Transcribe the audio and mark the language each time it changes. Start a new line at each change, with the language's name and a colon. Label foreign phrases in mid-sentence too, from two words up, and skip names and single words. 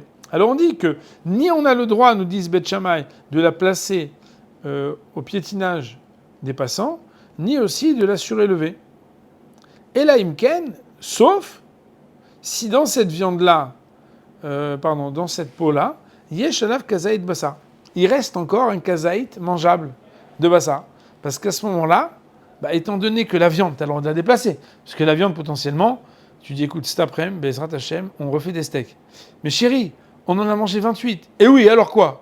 French: Alors on dit que ni on a le droit, nous disent Beth Shammai, de la placer au piétinage des passants, ni aussi de la surélever. Et
Hebrew: אלא אם כן,
French: sauf si dans cette viande-là, dans cette peau-là,
Hebrew: יש עליו כזית בשר.
French: Il reste encore un kazaït mangeable de bassa. Parce qu'à ce moment-là, étant donné que la viande, tu as le droit de la déplacer, parce que la viande, potentiellement, tu dis, écoute, cet après-midi,
Hebrew: בעזרת השם,
French: on refait des steaks. Mais chérie, on en a mangé 28. Et oui, alors quoi?